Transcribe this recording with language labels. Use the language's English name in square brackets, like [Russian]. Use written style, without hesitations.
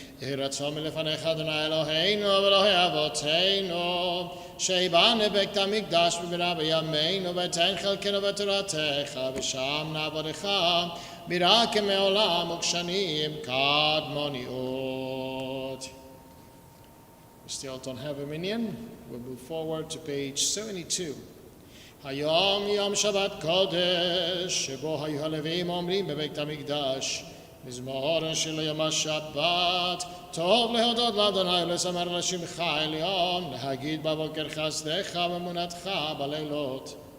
[Hebrew] יהי רצון מלפניך אדוני אלוהינו ואלוהי אבותינו, שיבנה בית המקדש במהרה בימינו ותן חלקנו בתורתך, ושם נעבודך ביראה כמעולם וכשנים קדמוניות. [English] We still don't have a minion. We'll move forward to page 72. [Hebrew] היום יום שבת קודש, שבו היו הלוויים אומרים בבית המקדש, מזמור של יום השבת, טוב להודות לאדוני ולזמר לשמך העליון, להגיד בבוקר חסדך ואמונתך בלילות.